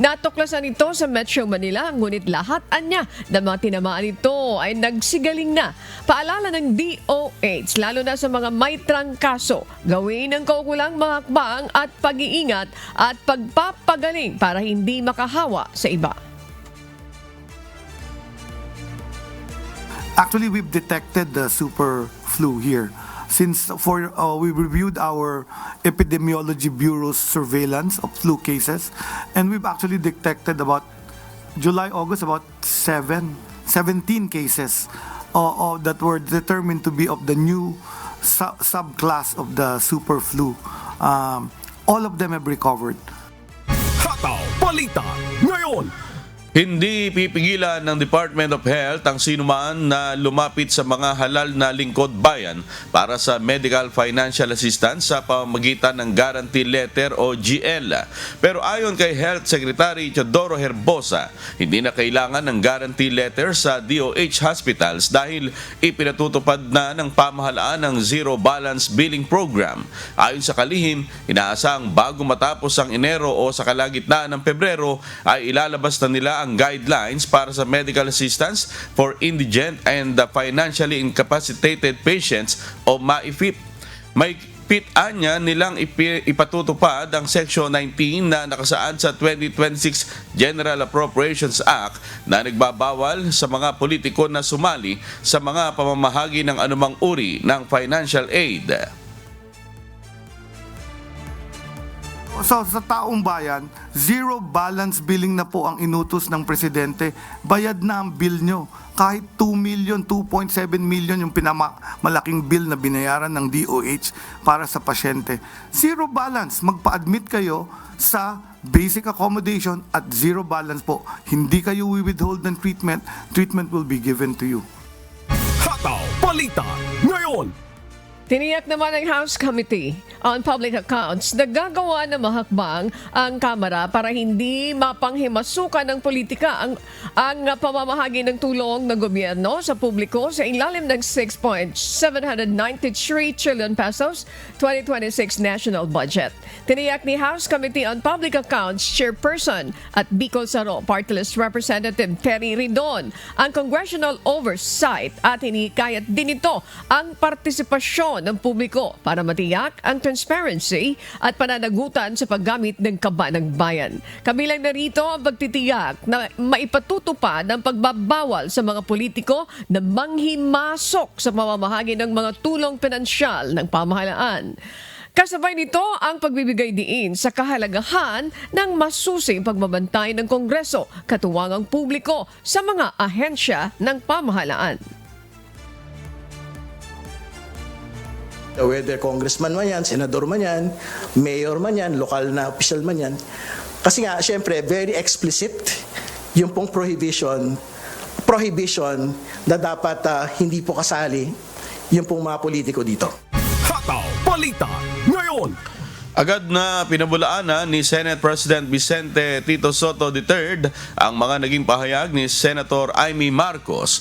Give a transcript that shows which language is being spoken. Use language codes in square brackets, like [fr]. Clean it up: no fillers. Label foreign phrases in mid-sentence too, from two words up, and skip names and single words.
[tl] Natuklasan ito sa Metro Manila, ngunit lahat anya na mga tinamaan ito ay nagsigaling na. Paalala ng DOH, lalo na sa mga may trangkaso, gawin ang kaukulang mga hakbang at pag-iingat at pagpapagaling para hindi makahawa sa iba. [en] Actually, we've detected the super flu here. Since we reviewed our Epidemiology Bureau's surveillance of flu cases, and we've actually detected about July-August about 17 cases that were determined to be of the new subclass of the super flu. All of them have recovered. [tl] Hataw Balita ngayon. Hindi pipigilan ng Department of Health ang sinuman na lumapit sa mga halal na lingkod bayan para sa [en] medical financial assistance [tl] sa pamamagitan ng Guarantee Letter o GL. Pero ayon kay Health Secretary Teodoro Herbosa, hindi na kailangan ng Guarantee Letter sa DOH hospitals dahil ipinatutupad na ng pamahalaan ng Zero Balance Billing Program. Ayon sa kalihim, inaasang bago matapos ang Enero o sa kalagitnaan ng Pebrero ay ilalabas na nila ang guidelines para sa medical assistance for indigent and financially incapacitated patients o MAIFIP. May anya nilang ipatutupad ang Section 19 na nakasaad sa 2026 General Appropriations Act na nagbabawal sa mga politiko na sumali sa mga pamamahagi ng anumang uri ng [en] financial aid. [tl] So sa taong bayan, [en] zero balance billing [tl] na po ang inutos ng presidente. Bayad na ang bill nyo. Kahit 2 million, 2.7 million yung malaking bill na binayaran ng DOH para sa pasyente. [en] Zero balance. [tl] Magpa-admit kayo sa basic accommodation at [en] zero balance [tl] po. Hindi kayo withhold ng treatment. [en] Treatment will be given to you. [tl] Hataw Balita ngayon. Tiniyak naman ng House Committee on Public Accounts na gagawa ng mahakbang ang Kamara para hindi mapanghimasukan ng politika ang pamamahagi ng tulong ng gobyerno sa publiko sa ilalim ng 6.793 trillion pesos 2026 [en] national budget. [tl] Tiniyak ni House Committee on Public Accounts Chairperson at Bicol Saro Party List Representative Terry Ridon ang congressional oversight at hinikayat din ito ang partisipasyon ng publiko para matiyak ang transparency at pananagutan sa paggamit ng kaba ng bayan. Kabilang na rito ang pagtitiyak na maipatutupad ang pagbabawal sa mga politiko na manghimasok sa pamamahagi ng mga tulong pinansyal ng pamahalaan. Kasabay nito ang pagbibigay diin sa kahalagahan ng masusing pagbabantay ng Kongreso, katuwangang publiko sa mga ahensya ng pamahalaan. Whether congressman man yan, senador man yan, mayor man yan, lokal na official man yan. Kasi nga, syempre, [en] very explicit [tl] yung pong prohibition na dapat hindi po kasali yung pong mga politiko dito. Hataw Balita ngayon. Agad na pinabulaanan ni Senate President Vicente Tito Soto III ang mga naging pahayag ni Senator Amy Marcos.